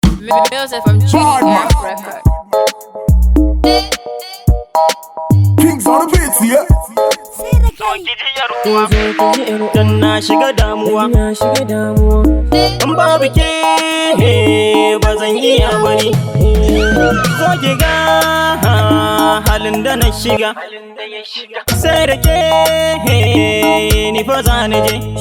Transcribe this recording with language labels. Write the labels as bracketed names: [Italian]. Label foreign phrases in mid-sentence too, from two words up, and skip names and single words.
[English] Music from Bad man. Trinidad Record. Kings on the beats, yeah. [Hausa] Dan na shiga damuwa. In babu ke, ba zan iya ba ni. Zo ki ga halin da na shiga. Sai da ke, ni fa za ni je.